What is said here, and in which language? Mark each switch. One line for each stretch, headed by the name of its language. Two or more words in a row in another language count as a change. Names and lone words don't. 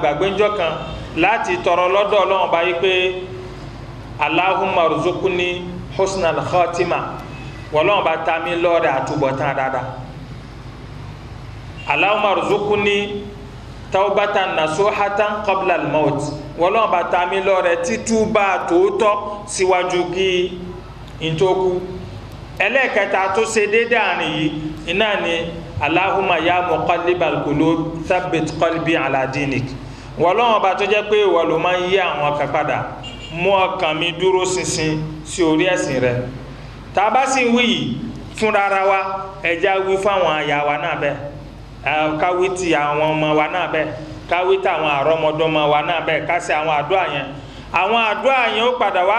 Yoruba: gbàgbé ńjọ́ kan láti tọrọ lọ́dọ̀ Ọlọ́run bá yí pé
Arabic: اللهم ارزقني حسن الخاتمة
Yoruba: wọ́lọ́run bá ta mí lọ́rẹ̀ àtúbọ̀tán dáadáa
Arabic: اللهم ارزقني توبة نصوحا قبل الموت
Yoruba: wọ́lọ́run bá ta mí lọ́rẹ̀ títúbà tòótọ́ síwájú kí n tó kú ẹlẹ́ẹ̀kẹta tó ṣe déédé àárín yìí iná ni
Arabic: اللهم يا مقلب القلوب ثبت قلبي على دينك
Yoruba: wọ́lọ́run bá tó jẹ́ pé ìwọ ló máa ń yí àwọn kan padà mú ọkàn mi dúró ṣinṣin sí orí ẹ̀sìn rẹ̀ tá a bá sì wí yìí fúnra ara wa ẹja wí fáwọn àyà wa náà bẹ́ẹ̀ káwí ti àwọn ọmọ wa náà bẹ́ẹ̀ káwí táwọn àrọ́mọdọ́mọ wa náà bẹ́ẹ̀ ká ṣe àwọn àdúrà yẹn ó padà wá